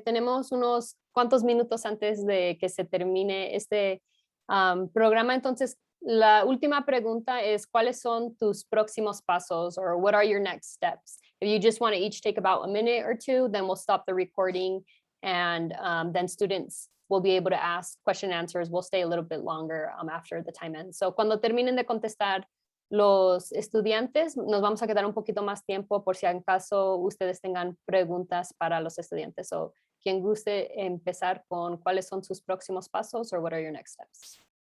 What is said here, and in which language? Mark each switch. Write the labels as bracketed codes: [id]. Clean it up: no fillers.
[es] Tenemos unos cuantos minutos antes de que se termine este programa. Entonces, la última pregunta es, ¿cuáles son tus próximos pasos? [en] Or what are your next steps? If you just want to each take about a minute or two, then we'll stop the recording, and then students will be able to ask question and answers. We'll stay a little bit longer after the time ends. [es] So cuando terminen de contestar los estudiantes, nos vamos a quedar un poquito más tiempo por si acaso ustedes tengan preguntas para los estudiantes. So, quien guste empezar con cuáles son sus próximos pasos, [en] or what are your next steps?